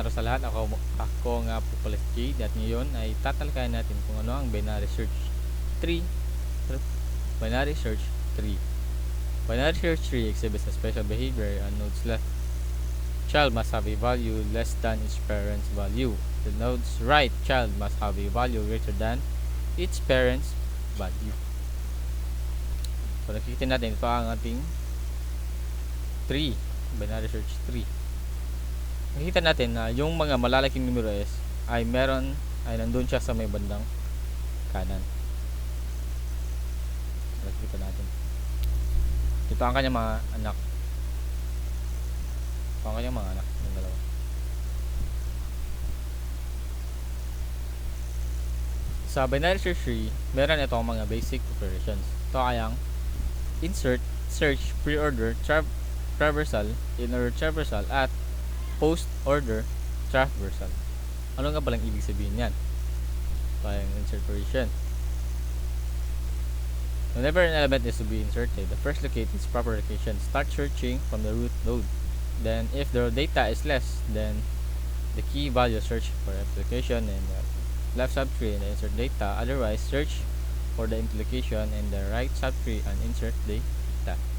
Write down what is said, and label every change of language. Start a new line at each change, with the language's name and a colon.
Filipino: lahat, ako nga po pala si Jade at ngayon ay tatalakayin natin kung ano ang binary search tree.
English: Binary search tree. Binary search tree exhibits a special behavior on nodes left. Child must have a value less than its parent's value. The node's right child must have a value greater than its parent's value.
Filipino: So nakikita natin ito ang ating tree, binary search tree. Nakikita natin na yung mga malalaking numero ay nandun siya sa may bandang kanan. Nakikita natin. Ito ang kanyang mga anak. Ito ang kanyang mga anak. Yung dalawa. Sa binary search tree, meron itong mga basic operations. Ito ay ang insert, search, pre-order, traversal, inner traversal, at post-order traversal. Ano nga palang ibig sabihin yan? Ito ay ang insert operation.
English: Whenever an element is to be inserted, the first locate its proper location. Start searching from the root node. Then, if the data is less than the key value, search for implication in the left subtree and insert data. Otherwise, search for the implication in the right subtree and insert data.